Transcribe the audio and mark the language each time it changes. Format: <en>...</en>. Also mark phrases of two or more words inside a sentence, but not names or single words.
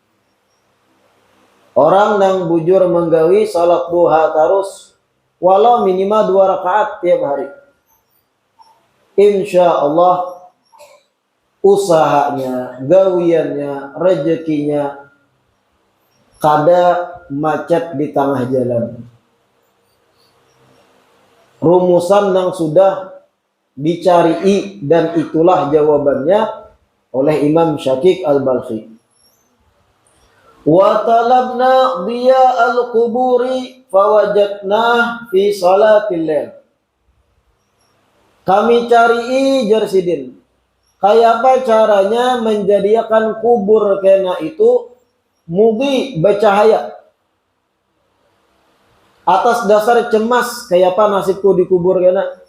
<bjn>Orang yang bujur menggawi salat duha terus, walau minimal 2 rakaat tiap hari,</bjn> <ar>إن شاء الله</ar> <bjn>usahanya, gawiannya, rezekinya kada macet di tengah jalan.</bjn> <id>Rumusan yang sudah dicari dan itulah jawabannya oleh Imam Syakik Al-Balkhi.</id> <ar>وطلبنا ضياء القبور فوجدنا في صلاة الليل.</ar> <bjn>Kami cari jersidin, kayak apa caranya menjadikan kubur kena itu mugi bercahaya. Atas dasar cemas, kayak apa nasibku di kubur kena?</bjn>